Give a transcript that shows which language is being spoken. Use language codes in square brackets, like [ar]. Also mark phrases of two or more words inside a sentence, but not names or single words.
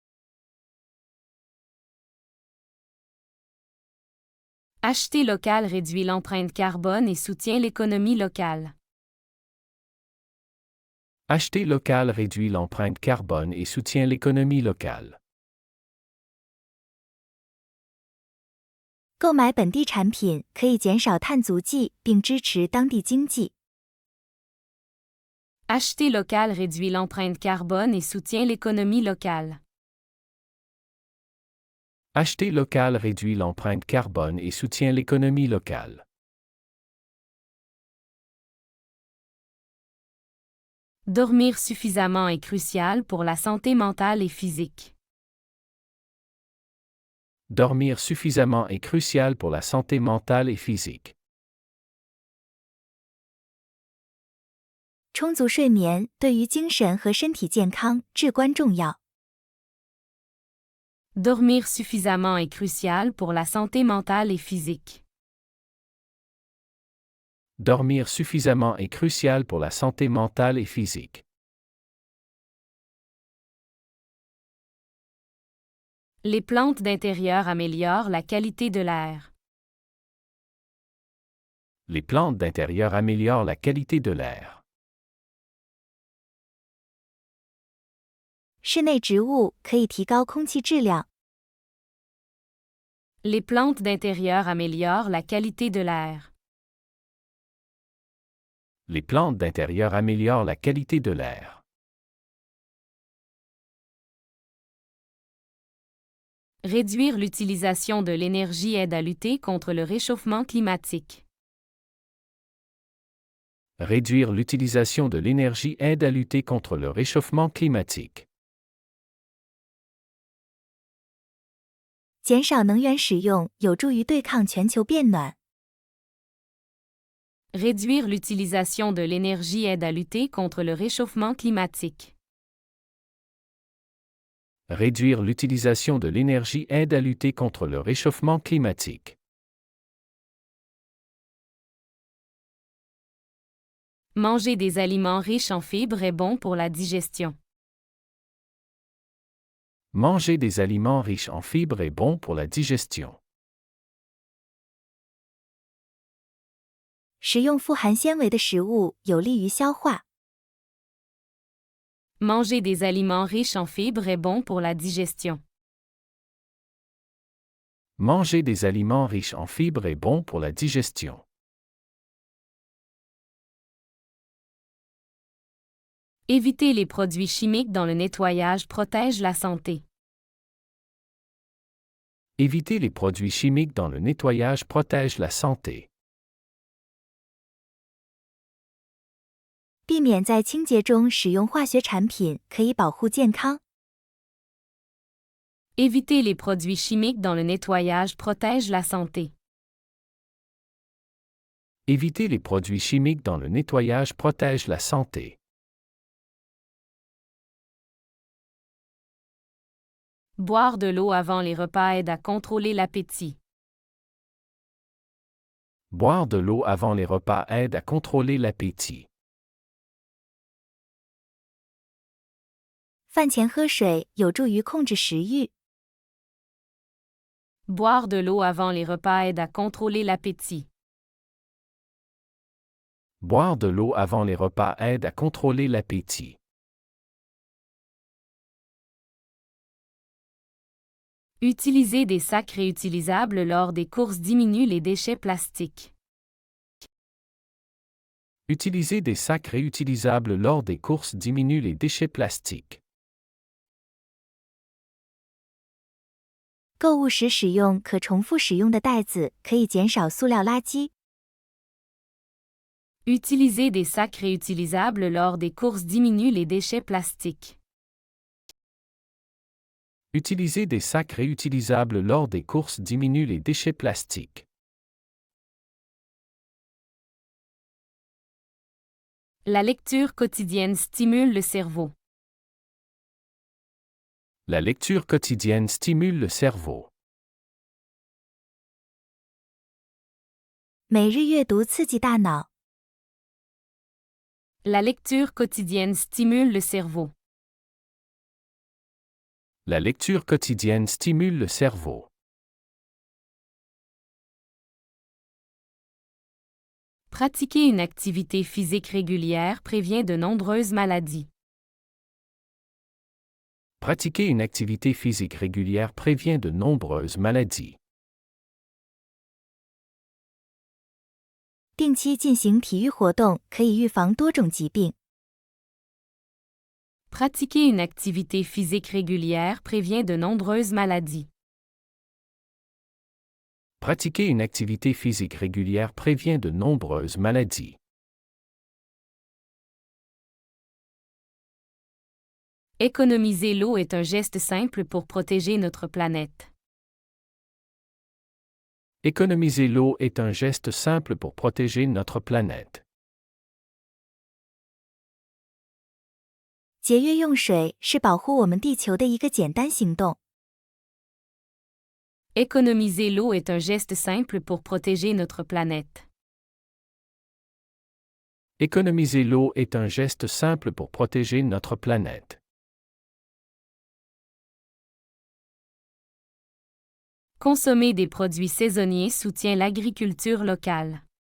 [fr] Acheter local réduit l'empreinte carbone et soutient l'économie locale. Acheter local réduit l'empreinte carbone et soutient l'économie locale. [zh] 购买本地产品可以减少碳足迹，并支持当地经济。 [fr] Acheter local réduit l'empreinte carbone et soutient l'économie locale. Acheter local réduit l'empreinte carbone et soutient l'économie locale. Dormir suffisamment est crucial pour la santé mentale et physique. Dormir suffisamment est crucial pour la santé mentale et physique. [zh] 充足睡眠对于精神和身体健康至关重要。 [fr] Dormir suffisamment est crucial pour la santé mentale et physique. Dormir suffisamment est crucial pour la santé mentale et physique. Les plantes d'intérieur améliorent la qualité de l'air. Les plantes d'intérieur améliorent la qualité de l'air. [zh] 室内植物可以提高空气质量。 [fr] Les plantes d'intérieur améliorent la qualité de l'air. Les plantes d'intérieur améliorent la qualité de l'air. Réduire l'utilisation de l'énergie aide à lutter contre le réchauffement climatique. Réduire l'utilisation de l'énergie aide à lutter contre le réchauffement climatique. [zh] 减少能源使用有助于对抗全球变暖。 [fr] Réduire l'utilisation de l'énergie aide à lutter contre le réchauffement climatique. Réduire l'utilisation de l'énergie aide à lutter contre le réchauffement climatique. Manger des aliments riches en fibres est bon pour la digestion. Manger des aliments riches en fibres est bon pour la digestion. [zh] 食用富含纤维的食物有利于消化。 [fr] Manger des aliments riches en fibres est bon pour la digestion. Manger des aliments riches en fibres est bon pour la digestion. Éviter les produits chimiques dans le nettoyage protège la santé. Éviter les produits chimiques dans le nettoyage protège la santé. [zh] 避免在清洁中使用化学产品可以保护健康。 [fr] Éviter les produits chimiques dans le nettoyage protège la santé. Éviter les produits chimiques dans le nettoyage protège la santé. Boire de l'eau avant les repas aide à contrôler l'appétit. Boire de l'eau avant les repas aide à contrôler l'appétit. [zh] 饭前喝水有助于控制食欲。 [fr] Boire de l'eau avant les repas aide à contrôler l'appétit. Boire de l'eau avant les repas aide à contrôler l'appétit. Utiliser des sacs réutilisables lors des courses diminue les déchets plastiques. Utiliser des sacs réutilisables lors des courses diminue les déchets plastiques. [zh] 购物时使用可重复使用的袋子可以减少塑料垃圾。 [fr] Utiliser des sacs réutilisables lors des courses diminue les déchets plastiques. Utiliser des sacs réutilisables lors des courses diminue les déchets plastiques. La lecture quotidienne stimule le cerveau. La lecture quotidienne stimule le cerveau. [zh] 每日阅读刺激大脑。 [fr] La lecture quotidienne stimule le cerveau. La lecture quotidienne stimule le cerveau. Pratiquer une activité physique régulière prévient de nombreuses maladies. Pratiquer une activité physique régulière prévient de nombreuses maladies. [zh] 定期进行体育活动可以预防多种疾病。 [fr] Pratiquer une activité physique régulière prévient de nombreuses maladies. Pratiquer une activité physique régulière prévient de nombreuses maladies. Économiser l'eau est un geste simple pour protéger notre planète. Économiser l'eau est un geste simple pour protéger notre planète. [zh] 节约用水是保护我们地球的一个简单行动。 [fr] Économiser l'eau est un geste simple pour protéger notre planète. Économiser l'eau est un geste simple pour protéger notre planète. Consommer des produits saisonniers soutient l'agriculture locale.